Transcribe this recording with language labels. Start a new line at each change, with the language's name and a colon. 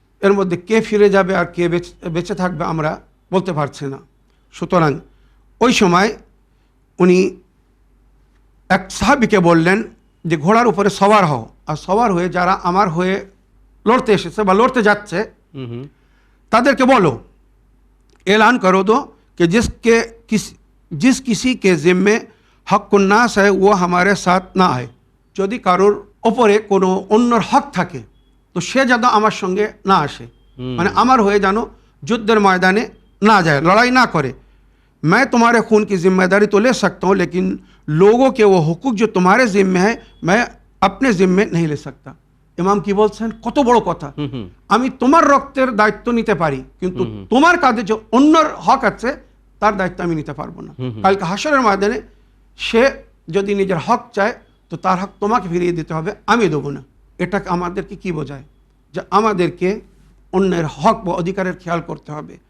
Bangla: এর মধ্যে কে ফিরে যাবে আর কে বেঁচে থাকবে আমরা বলতে পারছি না। সুতরাং ওই সময় উনি এক সাহাবীকে বললেন যে ঘোড়ার উপরে সওয়ার হও, আর সওয়ার হয়ে যারা আমার হয়ে লড়তে এসেছে বা লড়তে যাচ্ছে হুম হুম, তাদেরকে বলো, এলান করো
Hindi: দো कि जिस किसी के जिम्मे हक़-उन-नास है वो हमारे साथ ना आए।
Bangla: যদি কারোর ওপরে কোনো অন্যর হক থাকে তো সে যেন আমার সঙ্গে না আসে, মানে আমার হয়ে যেন যুদ্ধের ময়দানে না যায়, লড়াই না করে।
Hindi: मैं तुम्हारे खून की जिम्मेदारी तो ले सकता हूँ, लेकिन लोगों के वो हुकूक जो तुम्हारे जिम्मे है मैं अपने जिम्मे नहीं ले सकता।
Bangla: ইমাম কি বলছেন? কত বড় কথা। হুম হুম, আমি তোমার রক্তের দায়িত্ব নিতে পারি, কিন্তু তোমার কাঁধে যে অন্যর হক আছে তার দায়িত্ব আমি নিতে পারবো না। কালকে হাসরের ময়দানে সে যদি নিজের হক চায় তো তার হক তোমাকে ফিরিয়ে দিতে হবে, আমি দেবো না। এটা আমাদেরকে কি বোঝায়? যে আমাদেরকে অন্যের হক বা অধিকারের খেয়াল করতে হবে।